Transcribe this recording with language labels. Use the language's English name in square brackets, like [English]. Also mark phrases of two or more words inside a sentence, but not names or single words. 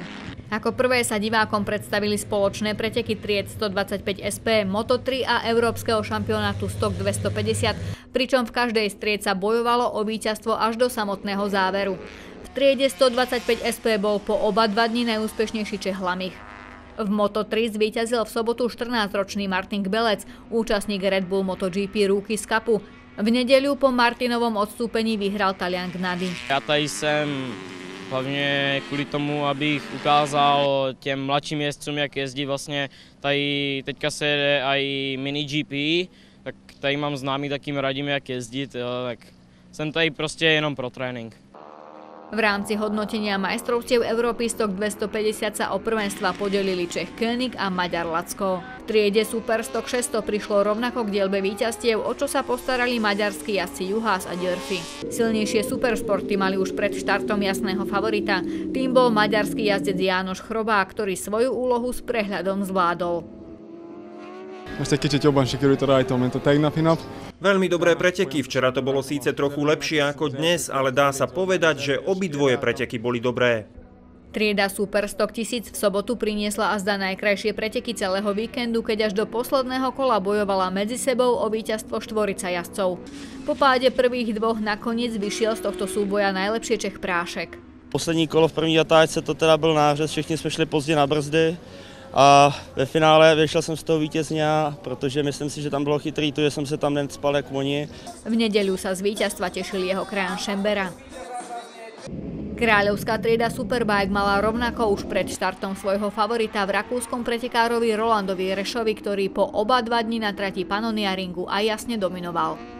[Slovak] Ako prvé sa divákom predstavili spoločné preteky tried 125 SP, Moto3 a Európskeho šampionátu Stock 250, pričom v každej z tried sa bojovalo o víťazstvo až do samotného záveru. V triede 125 SP bol po oba 2 dni najúspešnejší Čech Lamich. V Moto3 zvíťazil v sobotu 14-ročný Martin Kbelec, účastník Red Bull MotoGP Rookies Cupu. V nedeľu po Martinovom odstúpení vyhral Talian Gnady. [Czech] Já tady jsem hlavně kvůli tomu, abych ukázal těm mladším jezdcům, jak jezdí vlastně. Tady teďka se jede aj mini GP, tak tady mám známý, tak jim radím, jak jezdit. Jo, tak jsem tady prostě jenom pro trénink. [Slovak] V rámci hodnotenia majstrovstiev Európy Stock 250 sa o prvenstva podelili Čech König a Maďar Lacko. V triede Super Stock 600 prišlo rovnako k dielbe víťazstiev, o čo sa postarali maďarskí jazdci Juhász a Györfi. Silnejšie supersporty mali už pred štartom jasného favorita. Tým bol maďarský jazdec Jánoš Chrobák, ktorý svoju úlohu s prehľadom zvládol. [Hungarian] Most egy kicsit jobban sikerült a rajtom, mint a tegnapi nap. [Slovak] Veľmi dobré preteky, včera to bolo síce trochu lepšie ako dnes, ale dá sa povedať, že obidvoje preteky boli dobré. Trieda Super Stock 1000 v sobotu priniesla azda najkrajšie preteky celého víkendu, keď až do posledného kola bojovala medzi sebou o víťazstvo štvorica jazdcov. Po páde prvých dvoch nakoniec vyšiel z tohto súboja najlepšie Čech Prášek. [Czech] Poslední kolo v první zatáčce to teda byl nářez, všichni jsme šli pozdě na brzdy. A ve finále vyšel jsem z toho vítězně, protože myslím si, že tam bylo chytrý to, že jsem se tam necpal jak oni. [Slovak] V nedeľu sa z víťazstva tešil jeho krán Šembera. Kráľovská trieda Superbike mala rovnako už pred štartom svojho favorita v rakúskom pretekárovi Rolandovi Rešovi, ktorý po oba 2 dni na trati Pannonia Ringu aj jasne dominoval.